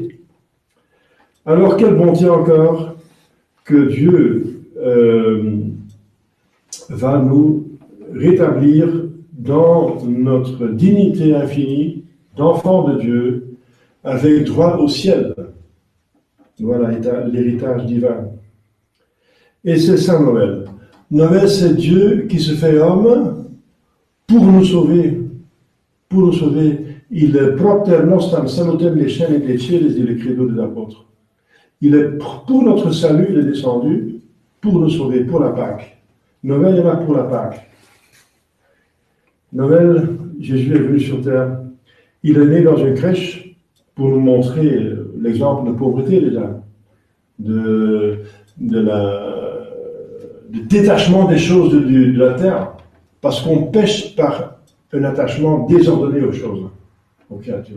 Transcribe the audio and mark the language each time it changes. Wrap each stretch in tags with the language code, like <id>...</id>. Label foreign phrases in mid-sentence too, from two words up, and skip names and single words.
<fr>Alors, quelle bonté encore que Dieu va nous rétablir dans notre dignité infinie d'enfants de Dieu avec droit au ciel. Voilà l'héritage divin. Et c'est ça Noël. Noël, c'est Dieu qui se fait homme pour nous sauver. Pour nous sauver. Il est</fr> <la>propter nostam salutem lecem et leceres,</la> <fr>dit le credo de l'apôtre. Il est pour notre salut, il est descendu pour nous sauver, pour la Pâque. Noël est là pour la Pâque. Noël, Jésus est venu sur terre. Il est né dans une crèche pour nous montrer l'exemple de pauvreté déjà, de détachement des choses de la terre, parce qu'on pêche par un attachement désordonné aux choses, aux créatures.</fr>